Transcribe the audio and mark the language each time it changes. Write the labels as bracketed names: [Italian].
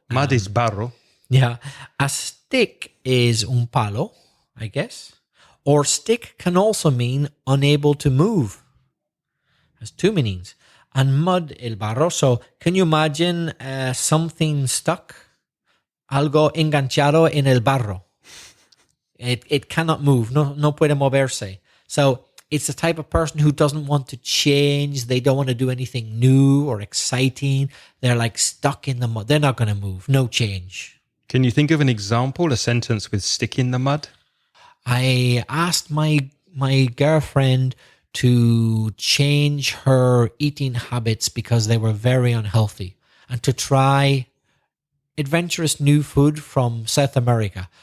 [English] Mud is barro. yeah, a stick is un palo, I guess. Or stick can also mean unable to move. Has 2 meanings. And mud, el barro. So can you imagine something stuck? [Spanish] Algo enganchado en el barro. [English] It cannot move. [Spanish] No puede moverse. [English] So it's the type of person who doesn't want to change. They don't want to do anything new or exciting. They're like stuck in the mud. They're not going to move. No change. Can you think of an example, a sentence with stick in the mud? I asked my girlfriend to change her eating habits because they were very unhealthy and to try adventurous new food from South America.